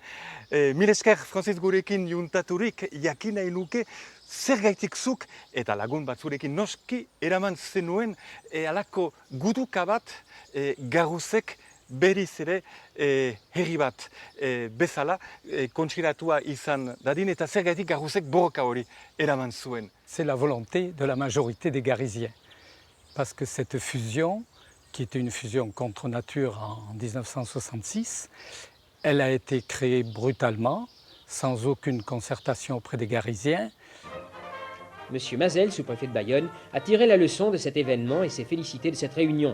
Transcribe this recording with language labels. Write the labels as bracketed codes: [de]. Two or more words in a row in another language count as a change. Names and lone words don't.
[eu] Mil esker, Francis gurekin juntaturik, jakin nahi nuke zer gaitik zuk eta lagun batzurekin noski eraman zenuen halako guduka bat Garuzek berriz ere herri bat bezala kontsideratua izan dadin eta zer gaitik Garuzek borroka hori eraman zuen. [fr] C'est la volonté de la majorité des Garisiens. Parce que cette fusion, qui était une fusion contre nature en 1966, elle a été créée brutalement, sans aucune concertation auprès des Garisiens. Monsieur Mazel, sous-préfet de Bayonne, a tiré la leçon de cet événement et s'est félicité de cette réunion.